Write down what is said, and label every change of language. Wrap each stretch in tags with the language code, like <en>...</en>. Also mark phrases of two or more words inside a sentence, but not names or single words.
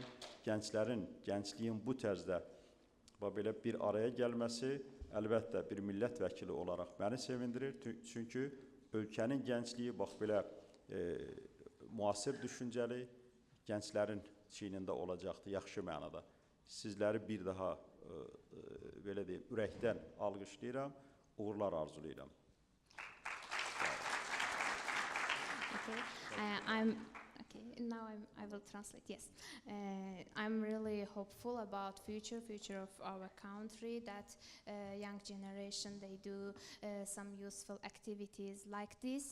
<az>Gəncliyin bu tərzdə belə bir araya gəlməsi əlbəttə bir millət vəkili olaraq məni sevindirir. Çünki ölkənin gəncliyi bax belə müasir düşüncəli, gənclərin çiynində olacaqdır, yaxşı mənada. Sizləri bir daha belə deyim, ürəkdən alqışlayıram, uğurlar arzulayıram.</az> <en>I will translate. Yes, I'm really hopeful about future of our country, that young generation, they do some useful activities like this.</en>